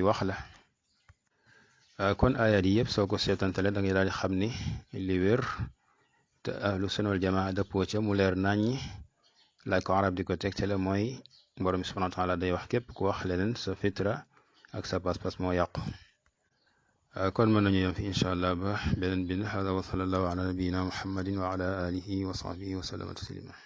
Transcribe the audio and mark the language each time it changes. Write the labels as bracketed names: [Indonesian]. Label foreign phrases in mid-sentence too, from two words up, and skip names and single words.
[Wolof] wax la kon ayat yi yëpp soo ko seetantale da ngay daal di xam ni li wér te [Arabic] أهل السنة والجماعة [Wolof] dëppoo ca mu leer naññi laaj ko arab di ko tegtale mooy borom bi [Arabic] سبحانه وتعالى [Wolof] day wax képp ku wax leneen sa fitra ak sa pas-pas moo yàqu kon mën nañu yem fi [Arabic] إن شاء الله [Wolof] ba beneen bin hada [Arabic] وصلى الله على نبينا محمد وعلى آله وصحبه وسلم تسليما